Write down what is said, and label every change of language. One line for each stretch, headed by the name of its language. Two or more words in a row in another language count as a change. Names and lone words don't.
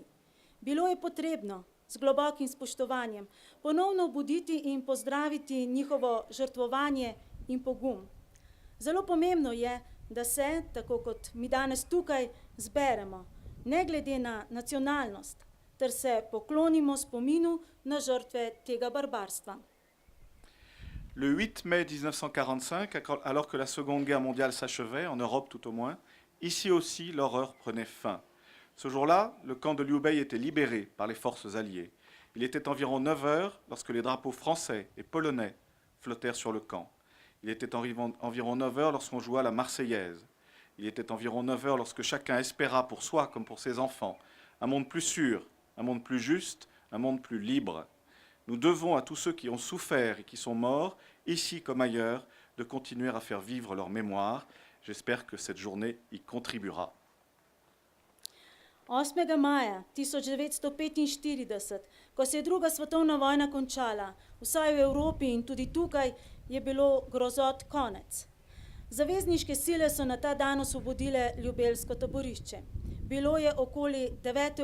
Slovenian: Bilo je potrebno z globokim spoštovanjem ponovno obuditi in pozdraviti njihovo žrtvovanje in pogum. Zelo pomembno je, da se, tako kot mi danes tukaj, zberemo, ne glede na nacionalnost, ter se poklonimo spominu na žrtve tega barbarstva.
French: Le 8 mai 1945, alors que la Seconde Guerre mondiale s'achevait, en Europe tout au moins, ici aussi l'horreur prenait fin. Ce jour-là, le camp de Liu Bei était libéré par les forces alliées. Il était environ 9 heures lorsque les drapeaux français et polonais flottèrent sur le camp. Il était environ 9 heures lorsqu'on joua la Marseillaise. Il était environ 9 heures lorsque chacun espéra pour soi comme pour ses enfants un monde plus sûr, un monde plus juste, un monde plus libre. Nous devons à tous ceux qui ont souffert et qui sont morts, ici comme ailleurs, de continuer à faire vivre leur mémoire. J'espère que cette journée y contribuera.
Slovenian: 8. maja 1945, ko se je druga svetovna vojna končala, vsaj v Evropi in tudi tukaj, je bilo grozot konec. Zavezniške sile so na ta dan osvobodile ljubelsko taborišče. Bilo je okoli 9.